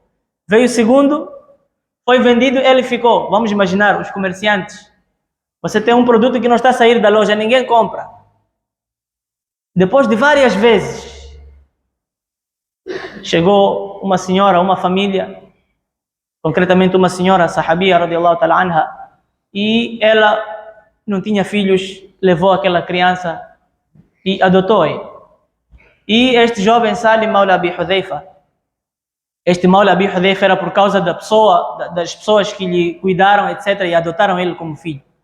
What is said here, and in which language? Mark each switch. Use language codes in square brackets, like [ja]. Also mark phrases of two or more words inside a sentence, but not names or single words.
[pt] Veio o segundo, foi vendido e ele ficou. Vamos imaginar, os comerciantes. Você tem um produto que não está a sair da loja, ninguém compra. Depois de várias vezes, chegou uma senhora, uma família, concretamente uma senhora, sahabia, [ar] رضي الله تعالى عنها, [pt] e ela não tinha filhos, levou aquela criança e adotou ele. E este jovem Salim Maula Abi Hudhayfa, este Maula Abi Hudhayfa era por causa das pessoas que lhe cuidaram, etc., e adotaram ele como filho.